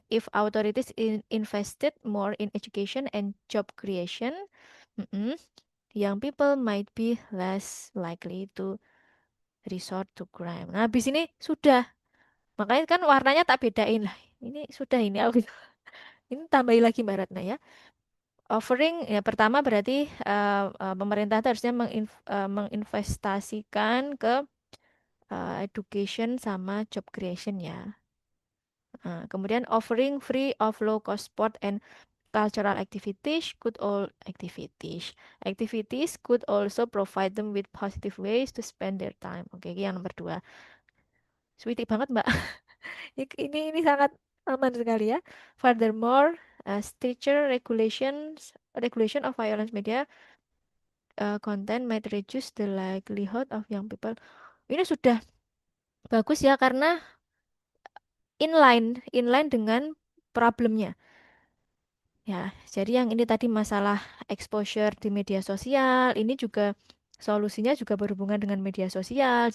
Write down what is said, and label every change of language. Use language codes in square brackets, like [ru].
[en] If authorities invested more in education and job creation, mm-mm, young people might be less likely to resort to crime. [id] Nah, habis ini sudah. Makanya kan warnanya tak bedain lah. Ini sudah ini aku ini tambahin lagi Mbak Ratna ya. Offering ya pertama berarti pemerintah itu harusnya menginvestasikan ke education sama job creation ya. [en] Kemudian offering free of low cost sport and cultural activities could also provide them with positive ways to spend their time. [id] Oke, ini yang nomor dua. Sweetie banget Mbak. Ini sangat. Aman sekali ya. [en] Furthermore, stricter regulation of violence media content might reduce the likelihood of young people. [id] Ini sudah bagus ya karena inline dengan problemnya. Ya, jadi yang ini tadi masalah exposure di media sosial, ini juga solusinya juga berhubungan dengan media sosial.